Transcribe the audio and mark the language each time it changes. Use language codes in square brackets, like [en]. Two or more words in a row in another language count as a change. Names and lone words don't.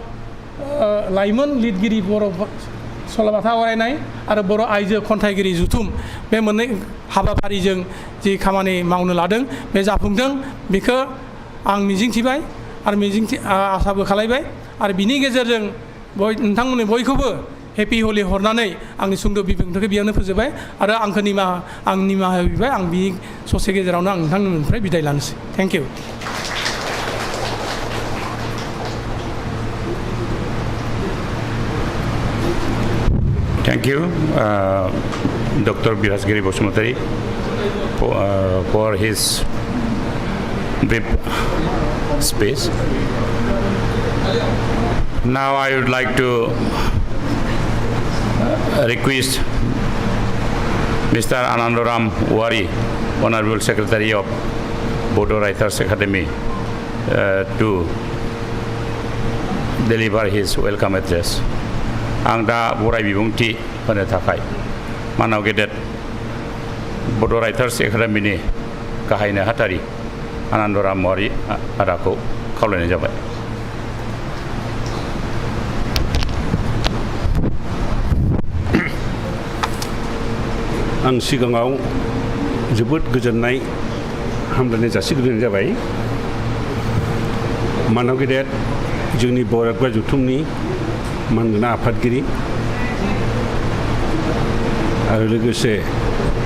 [brx] लाइमोन लिरगिरि बर' सल'बाथा आवरायनाय आरो बर' आइजो खन्थाइगिरि जुथुम बे मोननै हाबाफारिजों जि खामानि मावनो लादों बे जाफुंदों बेखौ आं मिजिंथिबाय आरो आसाबो खालायबाय आरो बिनि गेजेरजों नोंथांमोननि बयखौबो हेपि हलि हरनानै आंनि सुंद' बिबुंथिखौ बेयावनो फोजोबबाय आरो आंखौ निमाहा होबाय आं बि ससे गेजेरावनो आं नोंथांमोननिफ्राय बिदाय लानोसै [en] thank you Thank you, Dr. Birasgiri Bosumotari, for his brief speech. Now I would like to request Mr. Anandoram Wari, Honorable Secretary of Bodo Writers Academy, to deliver his welcome address. [brx] आं दा बराय बिबुंथि होनो थाखाय मानाव गेदेर बड' राइटार्स एकाडेमिनि गाहाय नेहाथारि आनन्दराम वारि आदाखौ खावलायनाय जाबाय। आं सिगाङाव जोबोद गोजोननाय हामलायनाय जासिग्रोनाय जाबाय मानाव गेदेर जोंनि बर' रायथाइ जुथुमनि मानगोनां आफादगिरि आरो लोगोसे